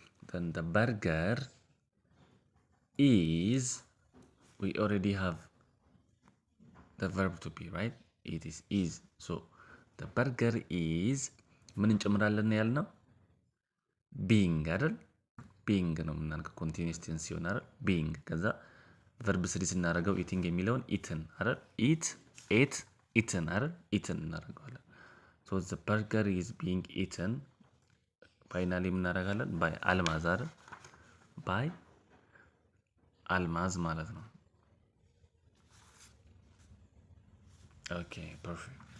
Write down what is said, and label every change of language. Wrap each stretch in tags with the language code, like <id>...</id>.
<en>Then the burger is, we already have the verb to be, right? It is. So the burger is</en> <am>ምን እንጨምራለን ያልነው</am> <en>being አይደል?</en> <am>being ነው የምናደርገው continuous tense ሲሆን አይደል? being ከዛ verb ስሪ ስናደርገው eating የሚለውን eaten አይደል?</am> <en>ate eaten አይደል? eaten እናደርገዋለን። so the burger is being eaten ፋይናሊ እናደርጋለን by አልማዝ አይደል? by አልማዝ</en> <am>ማለት ነው።</am> <en>okay, perfect.</en>